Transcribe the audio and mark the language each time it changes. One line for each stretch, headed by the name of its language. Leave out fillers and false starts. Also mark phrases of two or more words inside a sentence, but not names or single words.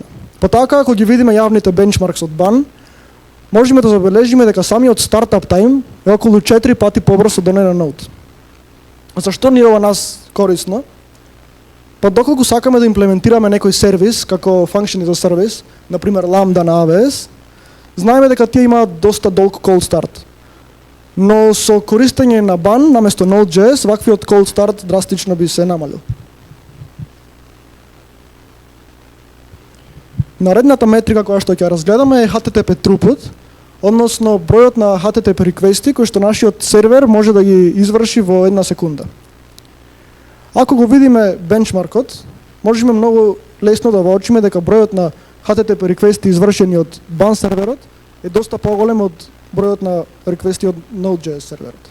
Macedonian: Па така, ако ги видиме јавните бенчмаркс од BAN, можеме да забележиме дека самиот
English: startup time
Macedonian: е околу 4 пати побрз од оној на Node. Зашто ни е ова нас корисно? Па доколку сакаме да имплементираме некој сервис, како функшени за сервис, например Lambda на AWS, знаеме дека тие имаат доста долг
English: cold start.
Macedonian: Но со користење на BAN наместо Node.js, ваквиот
English: cold start
Macedonian: драстично би се намалил. Наредната метрика која што ќе разгледаме е
English: HTTP throughput,
Macedonian: односно бројот на
English: HTTP requests
Macedonian: кои што нашиот сервер може да ги изврши во една секунда. Ако го видиме бенчмаркот, можеме многу лесно да воочиме дека бројот на
English: HTTP requests
Macedonian: извршени од BAN серверот е доста поголем од бројот на реквести од Node.js серверот.